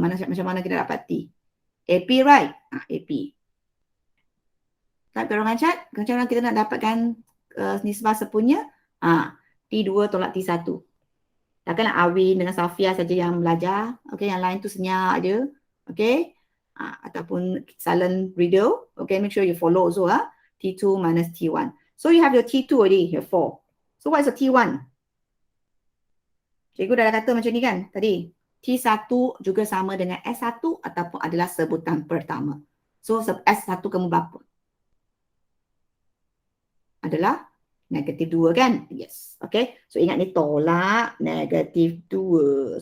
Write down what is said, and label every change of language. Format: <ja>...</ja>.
<ms>Macam mana kita dapat T? AP right? AP. Type golongan chat. Macam mana kita nak dapatkan nisbah sepunya? T2 tolak T1. Takkanlah Awin dengan Safia saja yang belajar. Okay, yang lain tu senyap je. Okay. Ataupun silent video.</ms> <en>Okay, make sure you follow also. T2 minus T1. So you have your T2 already, your 4. So what is the T1?</en> <ms>Cikgu dah kata macam ni kan tadi. T1 juga sama dengan S1 ataupun adalah sebutan pertama. So S1 kamu berapa? Adalah negatif 2 kan? Yes. Okay. So ingat ni tolak negatif 2.</ms>